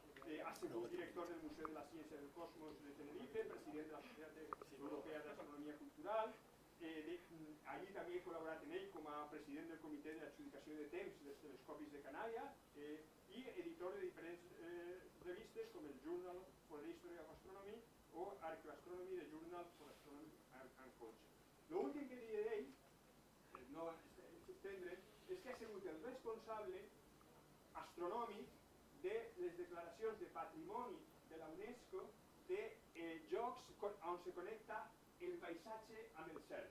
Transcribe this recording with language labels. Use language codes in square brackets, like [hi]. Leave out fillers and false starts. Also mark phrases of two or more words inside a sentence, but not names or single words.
[ca] Ha sigut director del Museu de la Ciència del Cosmos de Tenerife, president de la Societat Europea d'Astronomia Cultural. Allí també he col·laborat en ell com a president del Comitè d'Adjudicació de Temps dels Telescopis de Canària i editor de diferents revistes com el Journal for the History of Astronomy o Arqueoastronomy, the Journal for Astronomy and Culture. L'últim que diré d'ell, no s'estendre, és que ha sigut el responsable astronòmic de les declaracions de patrimoni de la UNESCO de llocs on se connecta el paisatge amb el cel.